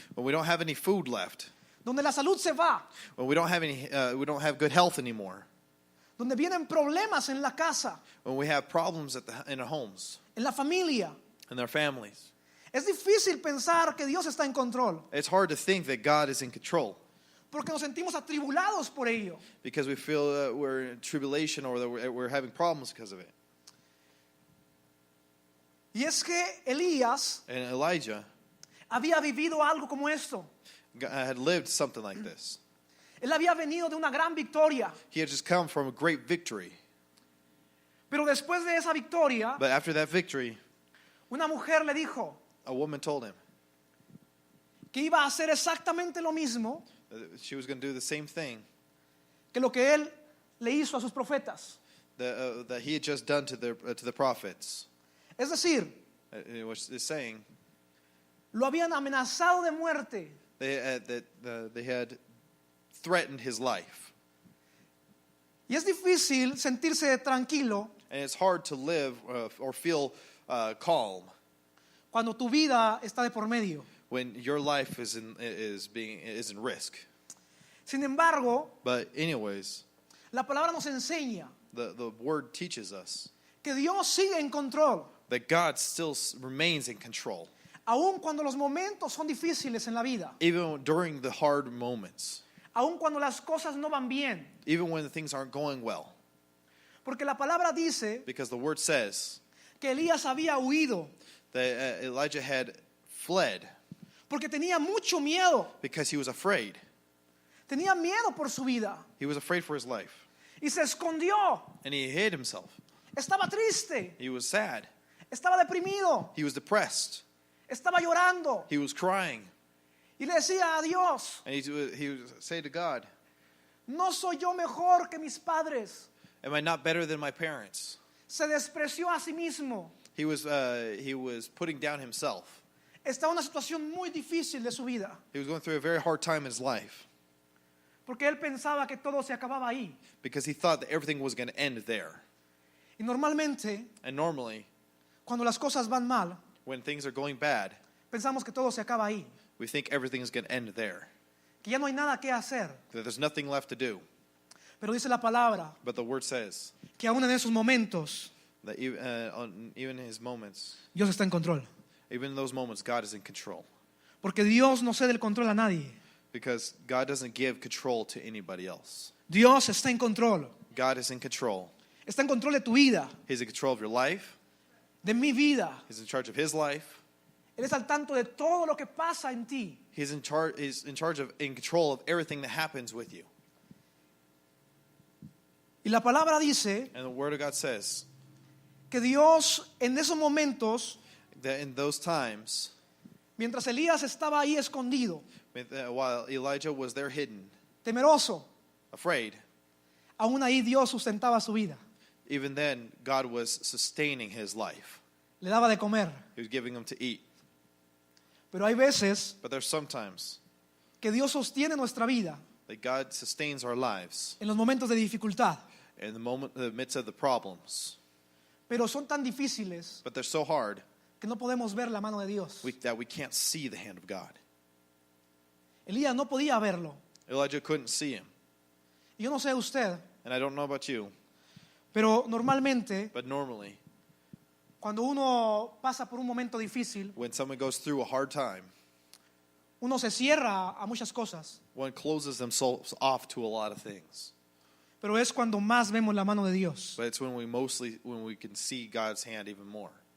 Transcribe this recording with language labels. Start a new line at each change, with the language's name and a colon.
English: when we don't have any food left,
Spanish: Donde la salud se va.
English: when we don't have good health anymore,
Spanish: Donde vienen problemas en la casa,
English: when we have problems in our homes,
Spanish: en la familia.
English: in our families.
Spanish: Es difícil pensar que Dios está en control.
English: It's hard to think that God is in control
Spanish: Porque nos sentimos atribulados por ello.
English: because we feel we're in tribulation or that we're having problems because of it.
Spanish: Y es que Elías
English: And Elijah
Spanish: había vivido algo como esto.
English: had lived something like this.
Spanish: Él había venido de una gran victoria.
English: He had just come from a great victory.
Spanish: Pero después de esa victoria,
English: But after that victory,
Spanish: una mujer le dijo
English: a woman told him
Spanish: que iba a hacer exactamente lo mismo
English: that she was going to do the same thing
Spanish: que lo que él le hizo a sus profetas.
English: that he had just done to the prophets.
Spanish: Es decir,
English: Which is saying
Spanish: lo habían amenazado de muerte.
English: they had threatened his life.
Spanish: Y es difícil sentirse tranquilo
English: And it's hard to live or feel calm
Spanish: cuando tu vida está de por medio.
English: when your life is in risk.
Spanish: Sin embargo,
English: But anyways,
Spanish: la palabra nos enseña
English: the word teaches us
Spanish: que Dios sigue en control,
English: that God still remains in control,
Spanish: aun cuando los momentos son difíciles en la vida,
English: even during the hard moments,
Spanish: aun cuando las cosas no van bien.
English: even when things aren't going well.
Spanish: Porque la palabra dice
English: Because the word says
Spanish: que Elías había huido
English: that Elijah had fled
Spanish: porque tenía mucho miedo.
English: because he was afraid.
Spanish: Tenía miedo por su vida
English: He was afraid for his life.
Spanish: y se escondió.
English: And he hid himself.
Spanish: Estaba triste,
English: He was sad.
Spanish: estaba deprimido,
English: He was depressed.
Spanish: estaba llorando
English: He was crying.
Spanish: y le decía a Dios,
English: And he would say to God,
Spanish: no soy yo mejor que mis padres.
English: am I not better than my parents?
Spanish: Se despreció a sí mismo.
English: He was putting down himself.
Spanish: Estaba en una situación muy difícil de su vida
English: He was going through a very hard time in his life
Spanish: porque él pensaba que todo se acababa ahí.
English: because he thought that everything was going to end there.
Spanish: Y normalmente,
English: And normally,
Spanish: cuando las cosas van mal,
English: when things are going bad,
Spanish: pensamos que todo se acaba ahí,
English: we think everything is going to end there,
Spanish: que ya no hay nada que hacer.
English: that there's nothing left to do.
Spanish: Pero dice la palabra
English: But the word says
Spanish: que aún en esos momentos
English: that even in his moments,
Spanish: Dios está en control.
English: even in those moments, God is in control.
Spanish: Porque Dios no cede el control a nadie.
English: Because God doesn't give control to anybody else.
Spanish: Dios está en control.
English: God is in control.
Spanish: Está en control de tu vida,
English: He's in control of your life.
Spanish: de mi vida.
English: He's in charge of his life.
Spanish: Él es al tanto de todo lo que pasa en ti.
English: He's in control of everything that happens with you.
Spanish: Y la palabra dice
English: And the word of God says
Spanish: que Dios en esos momentos,
English: that in those times,
Spanish: mientras Elías estaba ahí escondido,
English: while Elijah was there hidden,
Spanish: temeroso,
English: afraid,
Spanish: aún ahí Dios sustentaba su vida.
English: even then, God was sustaining his life.
Spanish: le daba de comer.
English: He was giving him to eat.
Spanish: Pero hay veces
English: But there's sometimes
Spanish: que Dios sostiene nuestra vida
English: that God sustains our lives
Spanish: en los momentos de dificultad,
English: in the midst of the problems.
Spanish: pero son tan difíciles
English: But they're so hard
Spanish: que no podemos ver la mano de Dios.
English: that we can't see the hand of God.
Spanish: Elías no podía verlo.
English: Elijah couldn't see him.
Spanish: Y yo no sé usted,
English: And I don't know about you,
Spanish: pero normalmente
English: but normally,
Spanish: cuando uno pasa por un momento difícil,
English: when someone goes through a hard time,
Spanish: uno se cierra a muchas cosas,
English: one closes themselves off to a lot of things.
Spanish: pero es cuando más vemos la mano de Dios.
English: But it's when we can see God's hand even more.